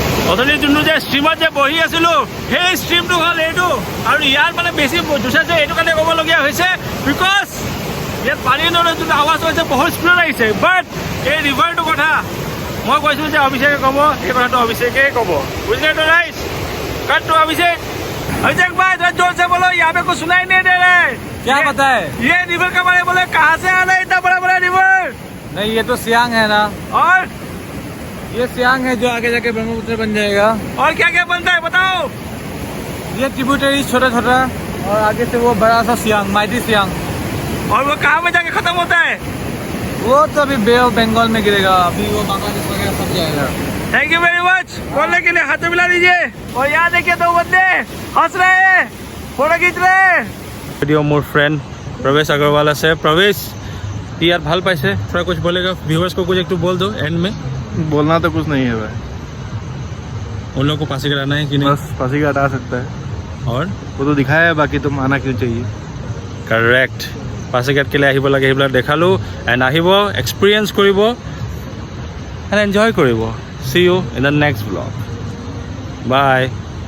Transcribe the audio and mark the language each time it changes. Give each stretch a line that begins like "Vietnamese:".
Assamese: অথনি যোনটো যে ষ্ট্ৰীমত যে বহি আছিলোঁ সেই ষ্ট্ৰীমটো হ'ল এইটো আৰু ইয়াত মানে বেছি জোচা যে এইটো কাৰণে ক'বলগীয়া হৈছে বিকজ ইয়াত পানীৰ নদীৰ যোনটো আৱাজ হৈছে বহুত স্পীডত আহিছে বাট এই ৰিভাৰটোৰ কথা মই কৈছিলোঁ যে অভিষেকে ক'ব সেই কথাটো অভিষেকেই ক'ব বুজিলে তো ৰাইজ কাটটো
Hindi: अभिषेक भाई थोड़ा जोर से बोलो यहाँ पे कुछ सुनाई नहीं दे रहा है क्या पता है ये रिवर का बारे बोले कहाँ से आना है इतना बड़ा बड़ा रिवर नहीं ये तो सियांग है ना और ये सियांग है जो आगे जाके ब्रह्मपुत्र बन जाएगा और क्या क्या बनता है बताओ ये ट्रिब्यूटरी छोटा छोटा और आगे से वो बड़ा सा सियांग माइटी सियांग और वो कहाँ में जाके खत्म होता है वो तो अभी बे ऑफ बंगाल में गिरेगा अभी वो बांग्लादेश वगैरह सब जाएगा थैंक यू वेरी मच बोलने के लिए हाथ मिला दीजिए और यहाँ देखिए दो बंदे हंस रहे हैं फोटो खींच रहे हैं वीडियो मोर फ्रेंड प्रवेश अग्रवाल से प्रवेश यार भाल पाइसे थोड़ा कुछ बोलेगा व्यूअर्स को कुछ एक तो बोल दो एंड में बोलना तो कुछ नहीं है भाई उन लोगों को पासीघाट आना है कि नहीं बस पासीघाट आ सकता है और वो तो दिखाया है बाकी तुम आना क्यों चाहिए करेक्ट पासीघाट के लिए
Assamese: আহিব লাগে সেইবিলাক দেখালোঁ এণ্ড আহিব এক্সপিৰিয়েঞ্চ কৰিব এণ্ড এনজয় কৰিব
English: see you in the next vlog bye